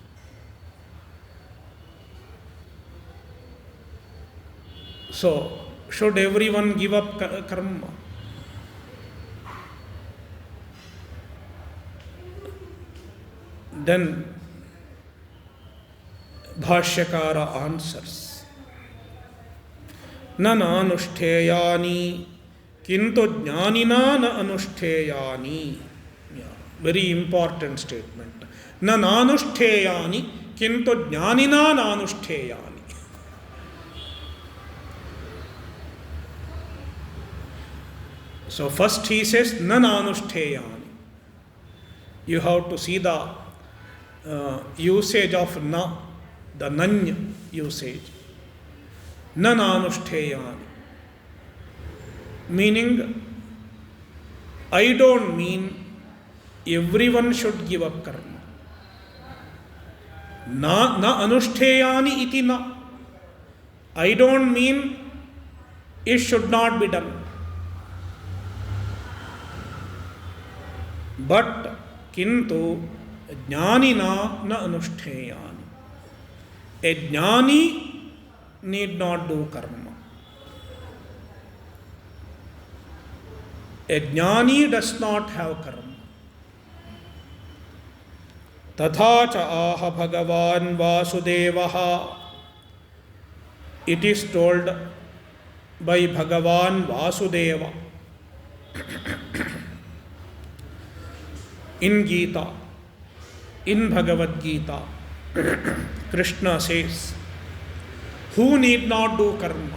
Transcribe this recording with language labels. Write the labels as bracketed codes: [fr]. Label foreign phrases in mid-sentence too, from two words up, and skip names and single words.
[en] So, should everyone give up karma? Then Bhashyakara answers, [sa] न नानुष्ठेयानि किन्तु ज्ञानिना न अनुष्ठेयानि. [en] Yeah, very important statement. [sa] न नानुष्ठेयानि किन्तु ज्ञानिना न अनुष्ठेयानि. [en] So first he says, [sa] न नानुष्ठेयानि. [en] You have to see the usage of na, the nanya usage. [sa] न नानुष्ठेयानि. [en] Meaning, I don't mean everyone should give up karma. [sa] न अनुष्ठेयानि इति न. [en] I don't mean it should not be done. [sa] But किन्तु ज्ञानिना न अनुष्ठेयानि. [en] A jnani need not do karma. A jnani does not have karma. [sa] तथा च आह भगवान् वासुदेवः. [en] It is told by Bhagavan Vasudeva in Gita, in Bhagavad Gita. Krishna says, who need not do karma?